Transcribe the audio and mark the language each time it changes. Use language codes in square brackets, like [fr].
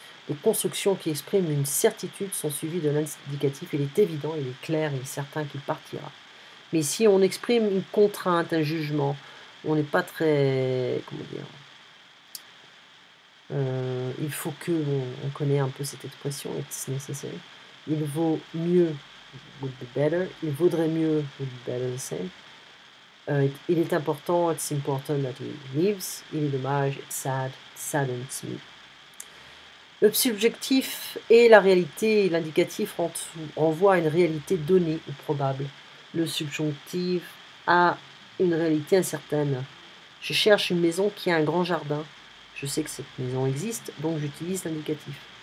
[fr] Les constructions qui expriment une certitude sont suivies de l'indicatif. Il est évident, il est clair, il est certain qu'il partira. Mais si on exprime une contrainte, un jugement, on n'est pas très... Comment dire, il faut que... on connaît un peu cette expression, [en] it's necessary. [fr] Il vaut mieux, [en] would be better. [fr] Il vaudrait mieux, [en] would be better the same. [fr] Il est important, [en] it's important that he leaves. [fr] Il est dommage, [en] it's sad, it saddens me. [fr] Le subjectif et la réalité, l'indicatif renvoient à une réalité donnée ou probable. Le subjonctif a une réalité incertaine. Je cherche une maison qui a un grand jardin. Je sais que cette maison existe, donc j'utilise l'indicatif.